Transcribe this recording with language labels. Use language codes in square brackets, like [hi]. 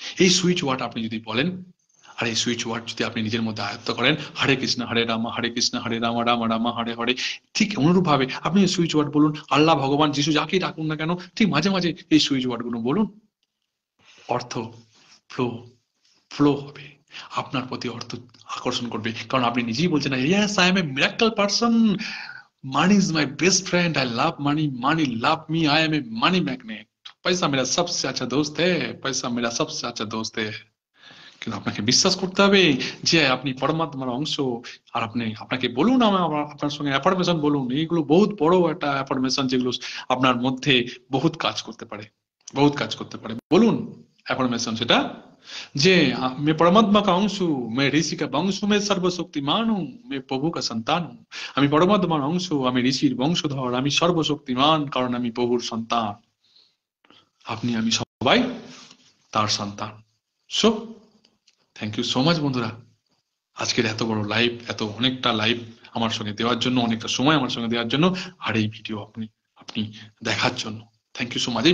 [bn] এই switch word আপনি যদি বলেন, আর এই সুইচ ওয়ার্ড যদি আপনি নিজের মধ্যে আয়ত্ত করেন, হরে কৃষ্ণ হরে রাম, হরে কৃষ্ণ হরে রাম, রাম রাম হরে হরে, ঠিক অনুরূপ ভাবে আপনি সুইচ ওয়ার্ড বলুন, আল্লাহ, ভগবান, যিশু, যাকেই ডাকুন না কেন, ঠিক মাঝে মাঝে এই সুইচ ওয়ার্ড গুলো বলুন, অর্থ ফ্লো, ফ্লো হবে, আপনার প্রতি অর্থ আকর্ষণ করবে। কারণ আপনি নিজেই বলছেন না, [en] yes I am a miracle person, money is my best friend, I love money, money love me, I am a money magnet, [hi] पैसा मेरा सबसे अच्छा दोस्त है, [en] पैसा मेरा सबसे अच्छा दोस्त है। [bn] কিন্তু আপনাকে বিশ্বাস করতে হবে যে আপনি পরমাত্মার অংশ। আর আপনাকে বলুন, আপনার সঙ্গে অ্যাফার্মেশন বলুন, এইগুলো বহুত বড় একটা অ্যাফার্মেশন, যেগুলো আপনার মধ্যে বহুত কাজ করতে পারে, বহুত কাজ করতে পারে। বলুন অ্যাফার্মেশন সেটা, যে [hi] मैं परमात्मा का अंश हूँ, मैं ऋषि का वंश हूँ, मैं सर्वशक्तिमान हूँ, मैं प्रभु का সন্তান हूँ। [bn] আমি পরমাত্মার অংশ, আমি ঋষির বংশধর, আমি সর্বশক্তিমান, কারণ আমি প্রভুর সন্তান। আপনি আমি সবাই তার সন্তান। [en] so thank you so much [bn] বন্ধুরা, আজকের এত বড় লাইভ, এত অনেকটা লাইভ আমার সঙ্গে দেওয়ার জন্য, অনেকটা সময় আমার সঙ্গে দেওয়ার জন্য, আর এই ভিডিও আপনি আপনি দেখার জন্য থ্যাংক ইউ সো মাচ।